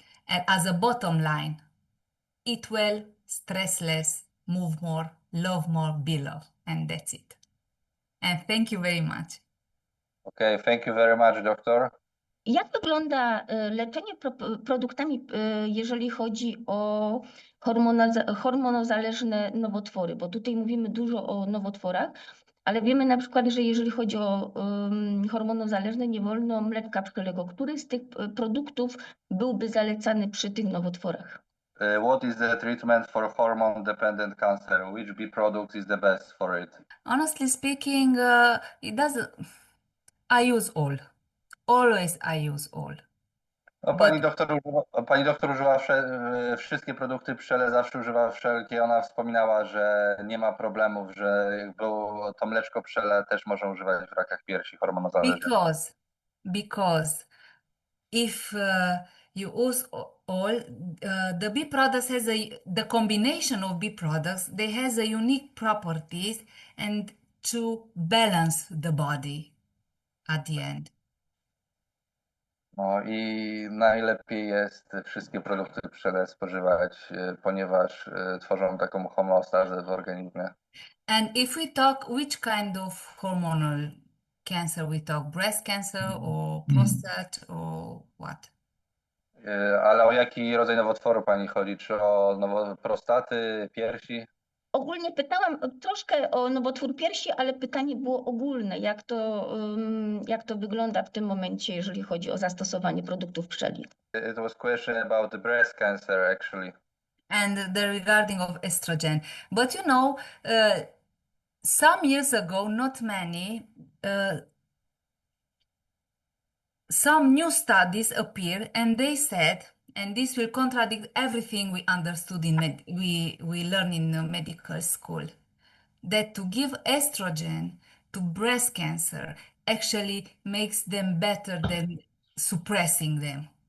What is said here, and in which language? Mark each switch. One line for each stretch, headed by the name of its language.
English: And as a bottom line, eat well, stress less, move more, love more, be love. And that's it. And thank you very much. Okay, thank you very much, doctor.
Polish: Jak wygląda leczenie produktami, jeżeli chodzi o hormonozależne nowotwory? Bo tutaj mówimy dużo o nowotworach, ale wiemy na przykład, że jeżeli chodzi o hormonozależne, nie wolno mleczka pszczelego. Który z tych produktów byłby zalecany przy tych nowotworach?
English: What is the treatment for hormone-dependent cancer? Which bee product is the best for it? Honestly speaking, it doesn't. I use all. Always I use all.
Polish: No, pani doktor używa wszystkie produkty pszczele, zawsze używa wszelkie. Ona wspominała, że nie ma problemów, że to mleczko pszczele też można używać w rakach piersi hormonozależnych.
English: Because if you use all, the bee products has the combination of bee products, they has a unique properties and to balance the body at the end.
Polish: No i najlepiej jest wszystkie produkty pszczele spożywać, ponieważ tworzą taką homeostazę w organizmie.
English: And if we talk which kind of hormonal cancer we talk, breast cancer or prostate or what?
Polish: Ale o jaki rodzaj nowotworu pani chodzi? Czy o prostaty, piersi? Ogólnie pytałam troszkę o nowotwór piersi, ale pytanie było ogólne. Jak to wygląda w tym momencie, jeżeli chodzi o zastosowanie produktów pszczeli?
English: It was question about the breast cancer actually. And the regarding of estrogen. But some years ago, not many, some new studies appeared and they said, and this will contradict everything we understood we learn in medical school, that to give estrogen to breast cancer actually makes them better than suppressing them.